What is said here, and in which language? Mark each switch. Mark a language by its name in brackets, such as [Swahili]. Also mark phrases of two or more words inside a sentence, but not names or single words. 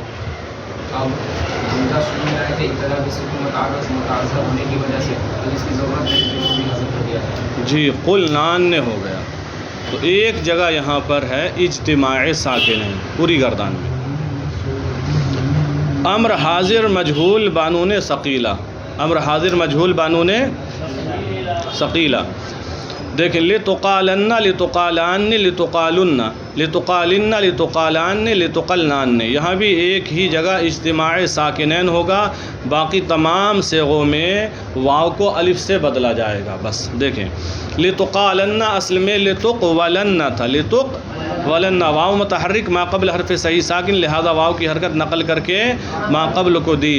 [Urdu] جی قلنان نے ہو گیا. تو ایک جگہ یہاں پر ہے اجتماع ساکنین پوری گردان میں. امر حاضر مجہول بانون ثقیلہ. امر حاضر مجہول بانون ثقیلہ. [Arabic] دیکھیں لتقالن، لتقالان، لتقالن، لتقالن، لتقالان، لتقلنان. [Urdu] یہاں بھی ایک ہی جگہ اجتماع ساکنین ہوگا، باقی تمام صیغوں میں واو کو الف سے بدلا جائے گا. بس دیکھیں لتقالن اصل میں لتقولن تھا، لتقولن واو متحرک ما قبل حرف صحیح ساکن، لہذا واو کی حرکت نقل کر کے ما قبل کو دی.